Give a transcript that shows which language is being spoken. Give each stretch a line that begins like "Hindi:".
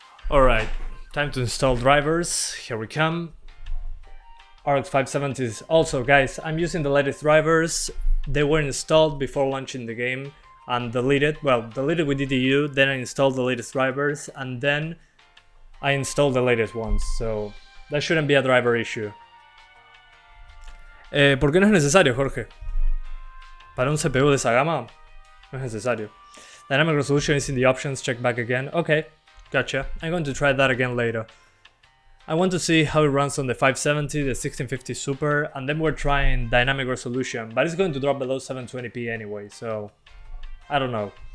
English: Alright, time to install drivers. Here we come. RX 570s. Also, guys, I'm using the latest drivers. They were installed before launching the game and deleted. Well, deleted with DDU, then I installed the latest drivers, and then I installed the latest ones. So that shouldn't be a driver issue.
Spanish: ¿Por qué no es necesario, Jorge? Para un CPU de esa gama, no es necesario.
English: Dynamic resolution is in the options, check back again. Okay, gotcha. I'm going to try that again later. I want to see how it runs on the 570, the 1650 Super, and then we're trying dynamic resolution, but it's going to drop below 720p anyway, so I don't know.